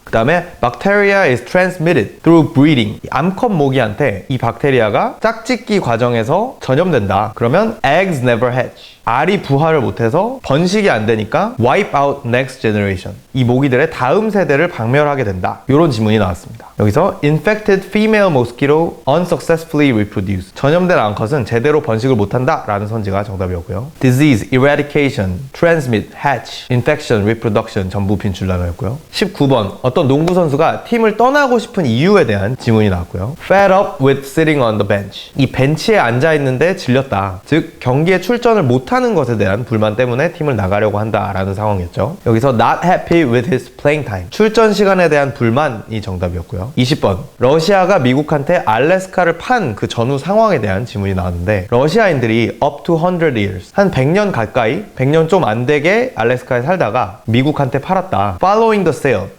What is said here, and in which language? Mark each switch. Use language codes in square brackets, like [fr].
[ko] 그 다음에 [en] bacteria is transmitted through breeding, [ko] 암컷 모기한테 이 박테리아가 짝짓기 과정에서 전염된다. 그러면 [en] eggs never hatch, [ko] 알이 부화를 못해서 번식이 안 되니까 [en] wipe out next generation. [ko] 이 모기들의 다음 세대를 박멸하게 된다. 이런 지문이 나왔습니다. 여기서 [en] infected female mosquito unsuccessfully reproduce. [ko] 전염된 암컷은 제대로 번식을 못한다 라는 선지가 정답이었고요. [en] disease, eradication, transmit, hatch, infection, reproduction [ko] 전부 빈출 단어였고요. 19번 어떤 농구 선수가 팀을 떠나고 싶은 이유에 대한 지문이 나왔고요. [en] fed up with sitting on the bench. [ko] 이 벤치에 앉아 있는데 질렸다. 즉 경기에 출전을 못하는 것에 대한 불만 때문에 팀을 나가려고 한다라는 상황이었죠. 여기서 [en] not happy with his playing time. [ko] 출전 시간에 대한 불만이 정답이었고요. 20번 러시아가 미국한테 알래스카를 판 그 전후 상황에 대한 지문이 나왔는데 러시아인들이 [en] up to 100 years [ko] 한 100년 가까이 100년 좀 안 되게 알래스카에 살다가 미국한테 팔았다. [en] following the sale.